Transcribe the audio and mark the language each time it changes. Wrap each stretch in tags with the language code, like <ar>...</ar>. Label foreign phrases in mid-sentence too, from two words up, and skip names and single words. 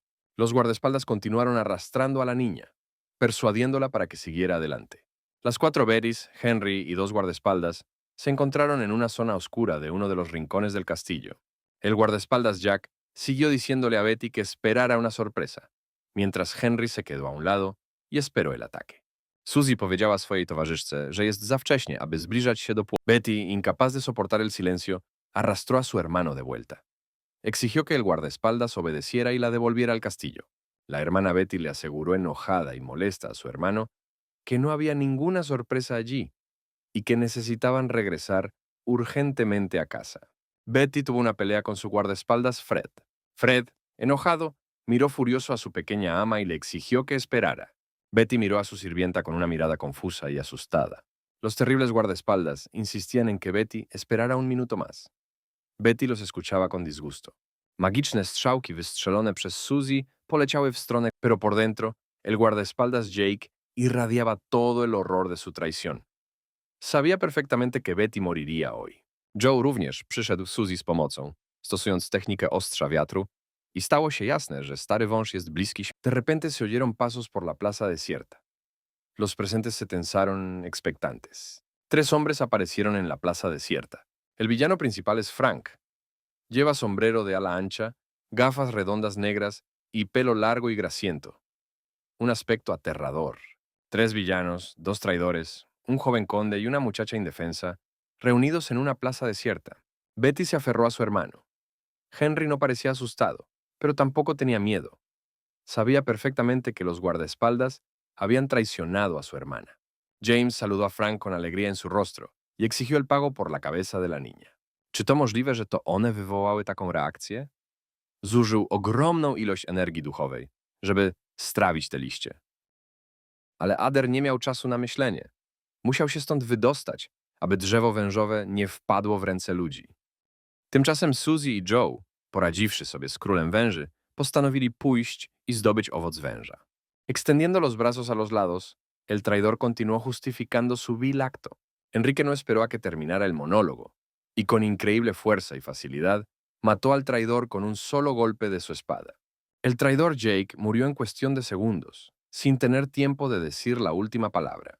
<es>Los guardaespaldas continuaron arrastrando a la niña, persuadiéndola para que siguiera adelante. Las 4 Bettys, Henry y 2 guardaespaldas se encontraron en una zona oscura de uno de los rincones del castillo. El guardaespaldas Jack siguió diciéndole a Betty que esperara una sorpresa, mientras Henry se quedó a un lado y esperó el ataque.</es> <pl>Suzy powiedziała swojej towarzyszce, że jest za wcześnie, aby zbliżać się do płotu.</pl> <es>Betty, incapaz de soportar el silencio, arrastró a su hermano de vuelta. Exigió que el guardaespaldas obedeciera y la devolviera al castillo. La hermana Betty le aseguró enojada y molesta a su hermano que no había ninguna sorpresa allí y que necesitaban regresar urgentemente a casa. Betty tuvo una pelea con su guardaespaldas Fred. Fred, enojado, miró furioso a su pequeña ama y le exigió que esperara. Betty miró a su sirvienta con una mirada confusa y asustada. Los terribles guardaespaldas insistían en que Betty esperara un minuto más. Betty los escuchaba con disgusto.</es> <pl>Magiczne strzałki wystrzelone przez Suzy poleciały w stronę,</pl> <es>pero por dentro, el guardaespaldas Jake irradiaba todo el horror de su traición. Sabía perfectamente que Betty moriría hoy.</es> <pl>Joe również przyszedł Suzy z pomocą, stosując technikę ostrza wiatru, y stało się jasne, że stary wąż jest bliski.</pl> <es>De repente se oyeron pasos por la plaza desierta. Los presentes se tensaron expectantes. 3 hombres aparecieron en la plaza desierta. El villano principal es Frank. Lleva sombrero de ala ancha, gafas redondas negras y pelo largo y grasiento. Un aspecto aterrador. 3 villanos, 2 traidores, un joven conde y una muchacha indefensa, reunidos en una plaza desierta. Betty se aferró a su hermano. Henry no parecía asustado, pero tampoco tenía miedo. Sabía perfectamente que los guardaespaldas habían traicionado a su hermana. James saludó a Frank con alegría en su rostro y exigió el pago por la cabeza de la niña.</es> <pl>Czy to możliwe, że to one wywołały taką reakcję? Zużył ogromną ilość energii duchowej, żeby strawić te liście. Ale Ader nie miał czasu na myślenie. Musiał się stąd wydostać, aby drzewo wężowe nie wpadło w ręce ludzi. Tymczasem Suzy i Joe, poradziwszy sobie z królem węży, postanowili pójść y zdobyć owoc węża.</pl> <es>Extendiendo los brazos a los lados, el traidor continuó justificando su vil acto. Enrique no esperó a que terminara el monólogo, y con increíble fuerza y facilidad, mató al traidor con un solo golpe de su espada. El traidor Jake murió en cuestión de segundos, sin tener tiempo de decir la última palabra.</es>